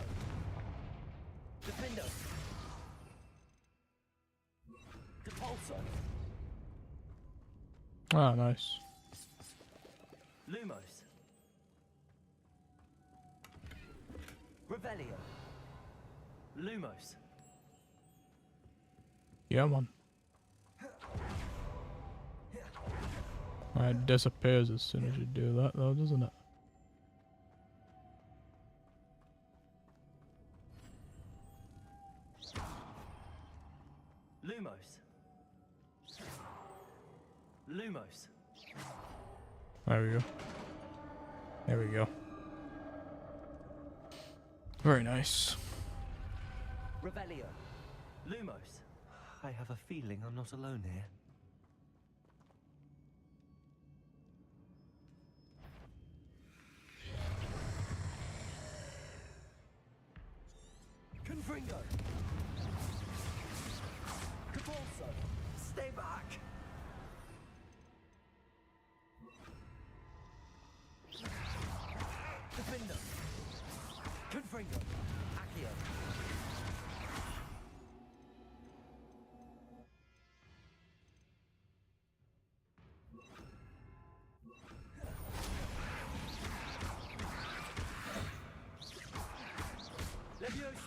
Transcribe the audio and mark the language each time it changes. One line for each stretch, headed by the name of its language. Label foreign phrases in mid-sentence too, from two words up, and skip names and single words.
English: Defendo. Depulso. Ah, nice. Lumos. Revelio. Lumos. Yeah, man. It disappears as soon as you do that, though, doesn't it? Lumos. Lumos. There we go. There we go. Very nice. Revelio. Lumos. I have a feeling I'm not alone here. Confringo! Capulso! Stay back! Defender! Confringo! Accio! Levioso!